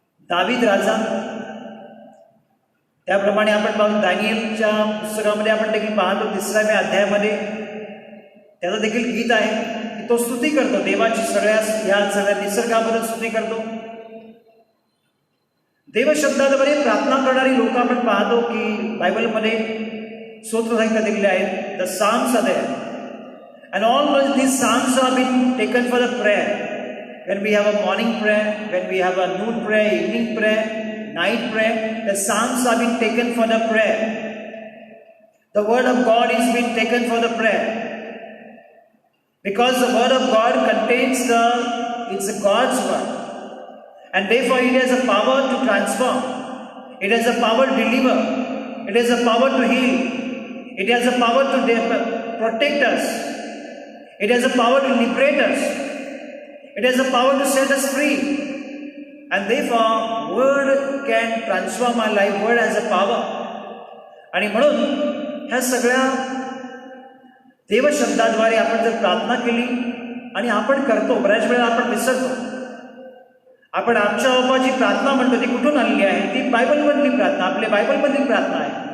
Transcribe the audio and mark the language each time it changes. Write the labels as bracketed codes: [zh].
[mr] दावीद राजा, त्याप्रमाणे आपण पाहतो दानिएलच्या पुस्तकामध्ये आपण देखील पाहतो 3व्या अध्यायामध्ये त्याचं देखील गीत आहे की तो स्तुती करतो, देवाची सगळ्या निसर्गाबद्दल स्तुती करतो. देवशब्दाद्वारे प्रार्थना करणारी लोक आपण पाहतो की बायबलमध्ये स्तोत्रसंहिता दिलेली आहेत, [en] The psalms are there. And all these psalms have been taken for the prayer. When we have a morning prayer, when we have a noon prayer, evening prayer, night prayer, the psalms have been taken for the prayer. The word of God is being taken for the prayer. Because the word of God contains it's God's word. And therefore it has a power to transform. It has a power to deliver. It has a power to heal. It has a power to protect us. It has a power to liberate us. It has a power to set us free. And therefore, word can transform our life. Word has a power. [mr] आणि म्हणून ह्या सगळ्या देवशब्दाद्वारे आपण जर प्रार्थना केली आणि आपण करतो, बऱ्याच वेळा आपण विसरतो. आपण आमच्या बापाची प्रार्थना म्हणतो, ती कुठून आलेली आहे? ती बायबलमधली प्रार्थना, आपल्या बायबलमधली प्रार्थना आहे.